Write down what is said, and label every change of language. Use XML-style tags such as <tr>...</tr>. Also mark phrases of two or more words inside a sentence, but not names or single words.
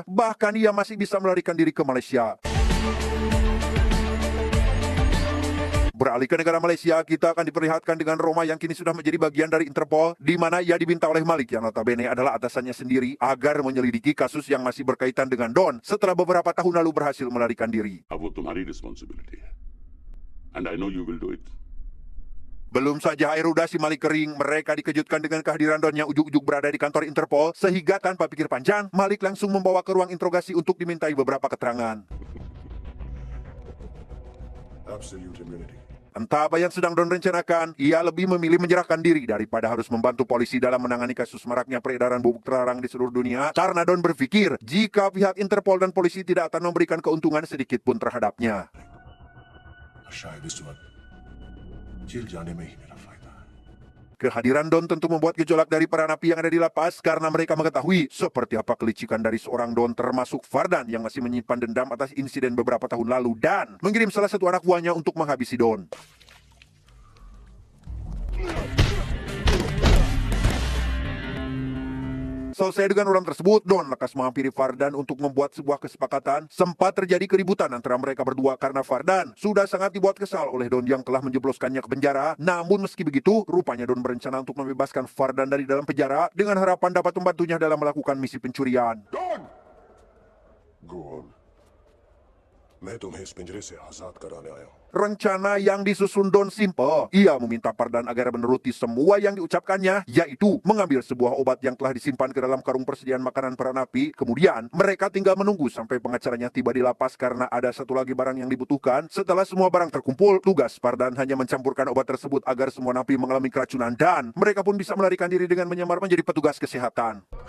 <id>Bahkan ia masih bisa melarikan diri ke Malaysia. Beralih ke negara Malaysia, kita akan diperlihatkan dengan Roma yang kini sudah menjadi bagian dari Interpol, di mana ia diminta oleh Malik yang notabene adalah atasannya sendiri agar menyelidiki kasus yang masih berkaitan dengan Don setelah beberapa tahun lalu berhasil melarikan diri.</id> <hi>अब वो तुम्हारी responsibility है,</hi> <en>and I know you will do it.</en> <id>Belum saja air udah si Malik kering, mereka dikejutkan dengan kehadiran Don yang ujuk-ujuk berada di kantor Interpol, sehingga tanpa pikir panjang, Malik langsung membawa ke ruang interogasi untuk dimintai beberapa keterangan.</id> <en>Absolute immunity.</en> <id>Entah apa yang sedang Don rencanakan, ia lebih memilih menyerahkan diri daripada harus membantu polisi dalam menangani kasus maraknya peredaran bubuk terlarang di seluruh dunia, karena Don berpikir jika pihak Interpol dan polisi tidak akan memberikan keuntungan sedikit pun terhadapnya.</id> <hi>शायद इस वक्त जेल जाने में ही मेरा फायदा है.</hi> <id>Kehadiran Don tentu membuat gejolak dari para napi yang ada di lapas karena mereka mengetahui seperti apa kelicikan dari seorang Don termasuk Fardan yang masih menyimpan dendam atas insiden beberapa tahun lalu dan mengirim salah satu anak buahnya untuk menghabisi Don. Selesai dengan urusan tersebut, Don lekas menghampiri Fardan untuk membuat sebuah kesepakatan. Sempat terjadi keributan antara mereka berdua karena Fardan sudah sangat dibuat kesal oleh Don yang telah menjebloskannya ke penjara. Namun meski begitu, rupanya Don berencana untuk membebaskan Fardan dari dalam penjara dengan harapan dapat membantunya dalam melakukan misi pencurian.</id> <en>Don! Go on.</en> <hi>मैं तुम्हें इस पिंजरे से आजाद कराने आया हूँ.</hi> <id>Rencana yang disusun Don simple. Ia meminta Fardan agar menuruti semua yang diucapkannya, yaitu mengambil sebuah obat yang telah disimpan ke dalam karung persediaan makanan para napi. Kemudian, mereka tinggal menunggu sampai pengacaranya tiba di lapas karena ada satu lagi barang yang dibutuhkan. Setelah semua barang terkumpul, tugas Fardan hanya mencampurkan obat tersebut agar semua napi mengalami keracunan dan mereka pun bisa melarikan diri dengan menyamar menjadi petugas kesehatan.</id>